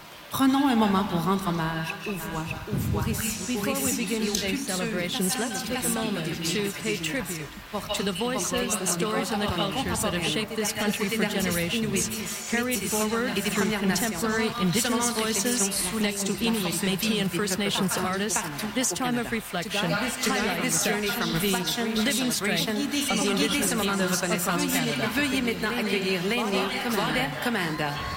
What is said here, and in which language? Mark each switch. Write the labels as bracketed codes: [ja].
[fr] Prenons un moment pour rendre hommage aux voix. [en] Before we begin today's celebrations, let's take a moment to pay tribute to the voices, the stories, and the cultures that have shaped this country for generations, carried forward through contemporary indigenous voices next to Inuit, Métis, and First Nations artists. This time of reflection, this journey from reflection, living strength of the indigenous people of Renaissance Canada. [fr] Veuillez maintenant accueillir l'aîné, Claudette Commanda.